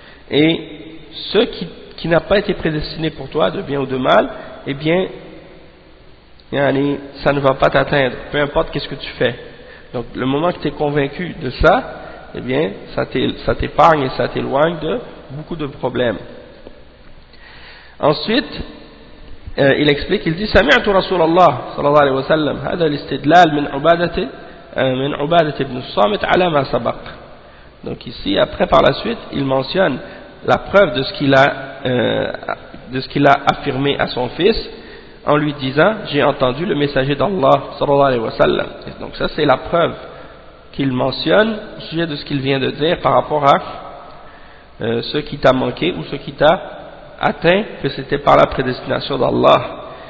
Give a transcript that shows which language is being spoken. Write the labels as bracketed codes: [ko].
[fr] Et ce qui n'a pas été prédestiné pour toi, de bien ou de mal, eh bien, ça ne va pas t'atteindre, peu importe qu'est-ce que tu fais. Donc, le moment que tu es convaincu de ça, eh bien, ça t'épargne et ça t'éloigne de beaucoup de problèmes. Ensuite, il explique, il dit [ar] سمعت رسول الله صلى الله عليه وسلم هذا الاستدلال من عبادة بن الصامت على ما سبق. [fr] Donc ici, après par la suite, il mentionne la preuve de ce qu'il a affirmé à son fils en lui disant j'ai entendu le messager d'Allah sallallahu alayhi wa sallam. Et donc ça c'est la preuve qu'il mentionne au sujet de ce qu'il vient de dire par rapport à ce qui t'a manqué ou ce qui t'a atteint, que c'était par la prédestination d'Allah.